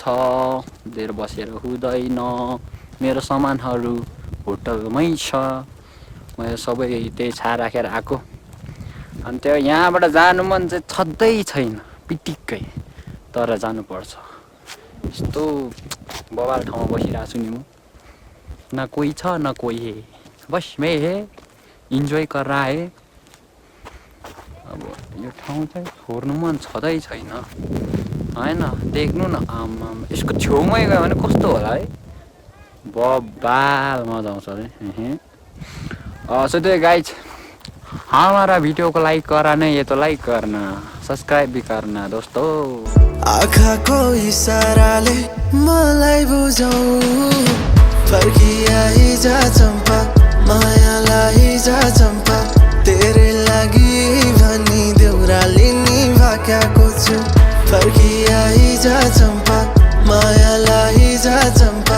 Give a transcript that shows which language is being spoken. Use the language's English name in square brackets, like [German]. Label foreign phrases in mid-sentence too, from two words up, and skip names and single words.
[Nepali] धेर बसेर हुँदैन। मेरो सामानहरू होटलमै छ। मैले सबै त्यही छा राखेर आएको। अनि त्यो यहाँबाट जानु मन चाहिँ छँदै छैन पिटिक्कै, तर जानुपर्छ। यस्तो बवाल ठाउँमा बसिरहेको छु नि म। [Hindi] न कोही छ न कोही है, बस मैं है, इन्जोय कर रहा है। [Nepali] अब यो ठाउँ चाहिँ छोड्नु मन छँदै छैन होइन। देख्नु न आमा, यसको छेउमै गयो भने कस्तो होला है, बबाल मजा आउँछ अरे। [Hindi] सो त्यो गाइज हमारा वीडियो को लाइक करना है, ये तो लाइक करना, सब्सक्राइब भी करना दोस्तों। [Nepali] आँखाको इसाराले मलाई बुझाऊ, फर्किआइ जा चम्पा, मायालाई जा चम्पा। तेरे लागि भनी देउराली नि भाक्याको छु। फर्किआइ जा चम्पा, मायालाई जा चम्पा।